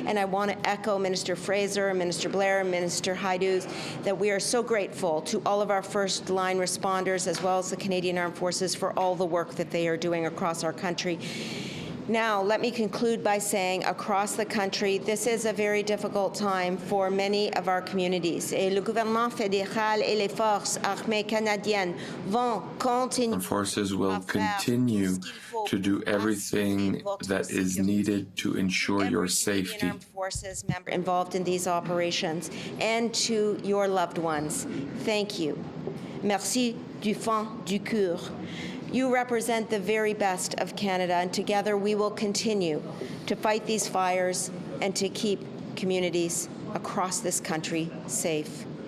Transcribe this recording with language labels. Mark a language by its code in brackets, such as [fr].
[en] And I want to echo Minister Fraser, Minister Blair, and Minister Haidu that we are so grateful to all of our first-line responders as well as the Canadian Armed Forces for all the work that they are doing across our country. Now, let me conclude by saying across the country, this is a very difficult time for many of our communities. [fr] Et le gouvernement fédéral et les forces armées canadiennes vont continuer. [en] Forces will continue to do everything that is needed to ensure your safety. Armed Forces member involved in these operations, and to your loved ones, thank you. [fr] Merci du fond du cœur. [en] You represent the very best of Canada, and together we will continue to fight these fires and to keep communities across this country safe.